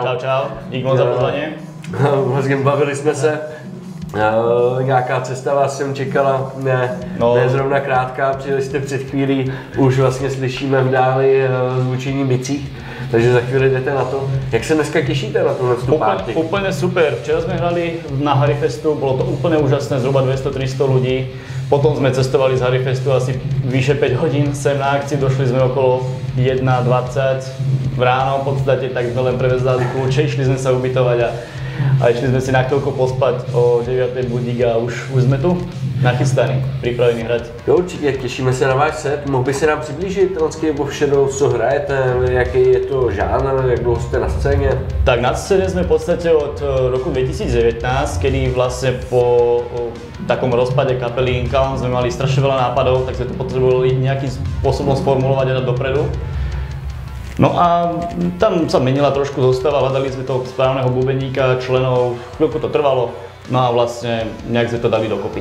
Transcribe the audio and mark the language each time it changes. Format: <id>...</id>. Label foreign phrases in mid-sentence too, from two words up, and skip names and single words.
<cs>Čau, čau. Díky moc za pozvání. Bavili jsme se. Nějaká cesta vás sem čekala, ne zrovna krátká, přijeli jste před chvílí, už vlastně slyšíme v dáli zvučení bicích, takže za chvíli jdete na to. Jak se dneska těšíte na tu party?</cs> <sk>Úplne super. Včera sme hrali na Harryfestu, bolo to úplne úžasné, zhruba 200-300 ľudí. Potom sme cestovali z Harryfestu asi vyše 5 hodín sem na akciu, došli sme okolo 1:20 v ráno v podstate, tak sme len prevezali kľúče, išli sme sa ubytovať a išli sme si na chvíľku pospať, o 9:00 budík a už sme tu nachystaní, pripravení hrať.</sk> <cs>Jo, určitě, těšíme se na váš set. Mohl by se nám přiblížit Landscape of Shadows, co hrajete, jaký je to žánr, jak dlouho jste na scéně?</cs> <sk>Tak na scéne sme v podstate od roku 2019, kedy vlastne po takom rozpade kapely Incal sme mali strašne veľa nápadov, tak sme to potrebovali nejakým spôsobom sformulovať a dať dopredu. No a tam sa menila trošku zostava, hľadali sme toho správneho bubeníka, členov, chvíľku to trvalo, no a vlastne nejak sme to dali dokopy.</sk>